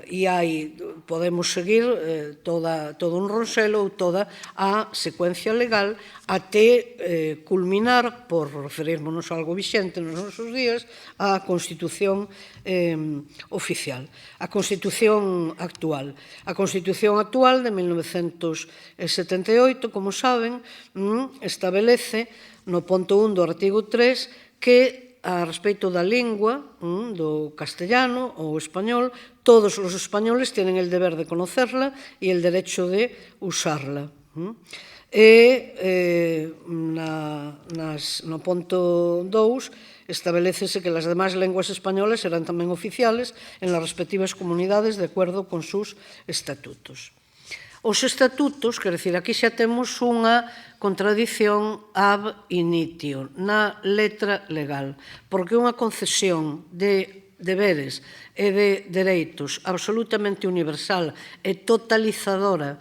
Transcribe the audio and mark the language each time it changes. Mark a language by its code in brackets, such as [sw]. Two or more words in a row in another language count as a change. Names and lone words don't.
[gl] E aí podemos seguir todo un ronchelo ou toda a secuencia legal até culminar, por referirmonos a algo vixente nos nosos días, a Constitución oficial, a Constitución actual. A Constitución actual de 1978, como saben, establece no punto 1 do artigo 3 que a respecto da lingua, do castellano ou español, todos os españoles [es] tienen el deber de conocerla e el derecho de usarla. [gl] E no punto 2 establecese que [es] las demás lenguas españolas serán tamén oficiales en las respectivas comunidades de acuerdo con sus estatutos. [gl] Os estatutos, quer dizer, aquí xa temos unha contradición [la] ab initio [gl] na letra legal, porque unha concesión de deberes e de dereitos absolutamente universal e totalizadora